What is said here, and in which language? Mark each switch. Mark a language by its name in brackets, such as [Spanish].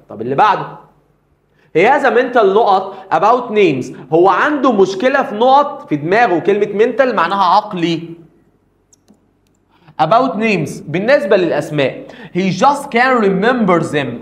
[Arabic] طب اللي بعده [English] He has a mental نقط about names. [Arabic] هو عنده مشكلة في نقط في دماغه. كلمة mental معناها عقلي. [English] about names [Arabic] بالنسبة للأسماء. [English] He just can't remember them.